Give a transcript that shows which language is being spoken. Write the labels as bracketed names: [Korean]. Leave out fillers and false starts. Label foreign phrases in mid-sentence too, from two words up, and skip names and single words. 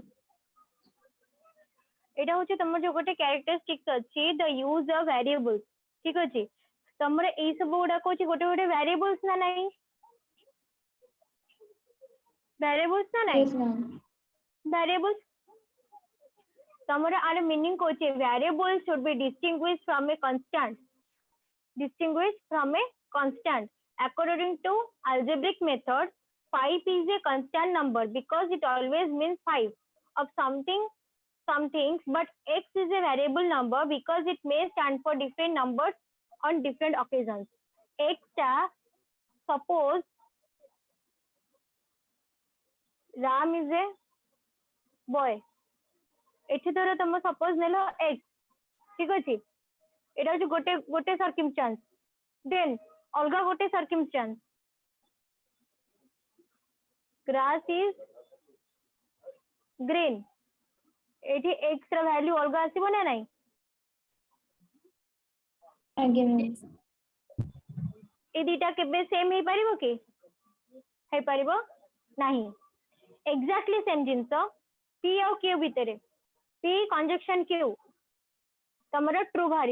[Odia] ଏଇଟା ହଉଛି ତମର ଯୋଉ ଗୋଟେ କ୍ୟାରେକ୍ଟରିଷ୍ଟିକ୍ସ ଅଛି, [English] the use of variables. [Odia] ଠିକ ଅଛି, ତମର ଏଇ ସବୁ ଗୁଡାକ ହଉଛି ଗୋଟେ ଗୋଟେ ଭ୍ୟାରିଏବଲ୍ସ ନା ନାହିଁ? ଭ୍ୟାରିଏବଲ୍ସ ନା ନାହିଁ? [English] yes ମ୍ୟାମ୍। variables [Odia] ତମର ଆର ମିନିଂ କହୁଛି [English] variable should be distinguished from a constant, according to algebraic method 5 is a constant number because it always means 5 of something some things, but x is a variable number because it may stand for different numbers on different occasions. x টা suppose Ram is a boy, [Odia] ଏଠି ଧର ତମ ସପୋଜ ନେଲ x, ଠିକ ଅଛି, ଏଟା ହଉଛି ଗୋଟେ ଗୋଟେ circumstance, ଦେନ୍ ଅଲଗା ଗୋଟେ circumstance [English] grass is green, [Odia] ଏଠି x ର ଭ୍ୟାଲୁ ଅଲଗା ଆସିବ ନା ନାଇଁ? ଆଜ୍ଞା ମ୍ୟାମ୍। ଏ ଦିଟା କେବେ ସେମ୍ ହେଇପାରିବ କି? ହେଇପାରିବ ନାହିଁ। [English] exactly same [Odia] ଜିନିଷ P ଆଉ Q ଭିତରେ, P କନଜକ୍ସନ Q ତମର ଟ୍ରୁ ବାହାରିବ।